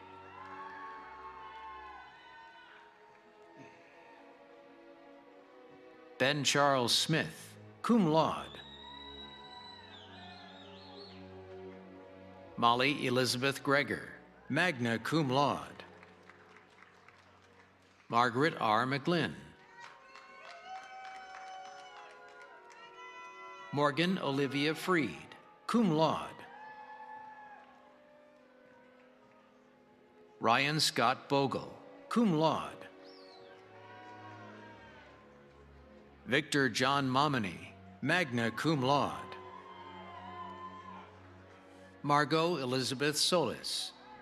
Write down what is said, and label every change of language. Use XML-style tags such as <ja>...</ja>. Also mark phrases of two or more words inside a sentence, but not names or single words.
<en>Ben Charles Smith,</en> <la>cum laude.</la> <en>Molly Elizabeth Greger,</en> <la>magna cum laude.</la> <en>Margaret R. McGlynn. Morgan Olivia Freed,</en> <la>cum laude.</la> <en>Ryan Scott Bogle,</en> <la>cum laude.</la> <en>Victor John Momini,</en> <la>magna cum laude.</la> <en>Margot Elizabeth Solis.</en>